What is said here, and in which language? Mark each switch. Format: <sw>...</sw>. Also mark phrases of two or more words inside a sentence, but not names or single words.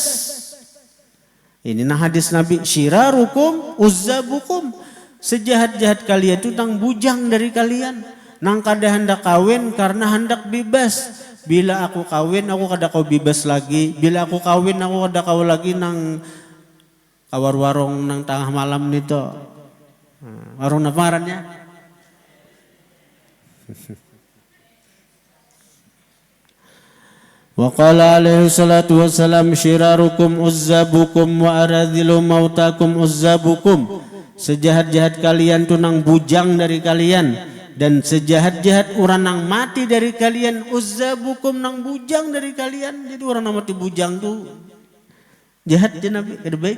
<bjn>Ini nah hadis Nabi,</bjn> <ar>شراركم عزابكم,</ar> <bjn>sejahat-jahat kalian itu nang bujang dari kalian, nang kada hendak kawin karena hendak bebas. Bila aku kawin aku kada kau bebas lagi, bila aku kawin aku kada kau lagi nang kawar warung nang tengah malam nito. Warung apa ngarannya?</bjn> <ar>وقال عليه الصلاة والسلام, شراركم عزابكم وأراذل موتاكم عزابكم,</ar> <bjn>sejahat-jahat kalian tu nang bujang dari kalian, dan sejahat-jahat orang nang mati dari kalian uzzabukum, nang bujang dari kalian. Jadi orang nang mati bujang tu jahat je Nabi, kada baik.</bjn>